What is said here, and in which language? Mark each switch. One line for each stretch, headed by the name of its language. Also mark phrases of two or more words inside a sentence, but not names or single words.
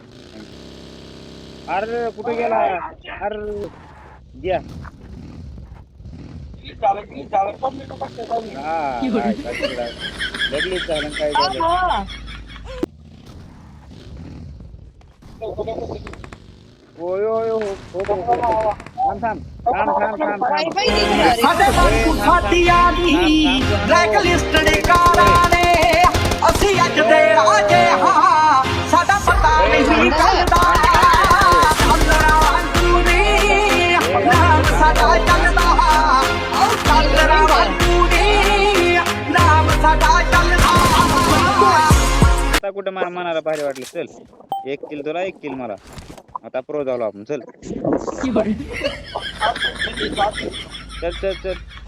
Marathi: अरे कुठे गेला अरे द्या लगलीच झालं काय झालं. ओय ओय हो थांब थांब थांब थांब थांब
Punjabi: ਅਸੀਂ ਅੱਜ ਦੇ ਰਾਜੇ ਹਾਂ ਸਾਡਾ ਪਤਾ ਨਹੀਂ ਚੱਲਦਾ ਅੰਦਰਾਂ ਵਾਂਗੂ ਨੀ ਨਾਮ ਸਾਡਾ ਚੱਲਦਾ ਉਹ ਅੰਦਰਾਂ ਵਾਂਗੂ ਨੀ ਨਾਮ ਸਾਡਾ ਚੱਲਦਾ
Marathi: आता कुठं मनाला भारी वाटलं चल. एक किल तुला एक किल मला. आता प्रो झालो आपण चल चल चल चल.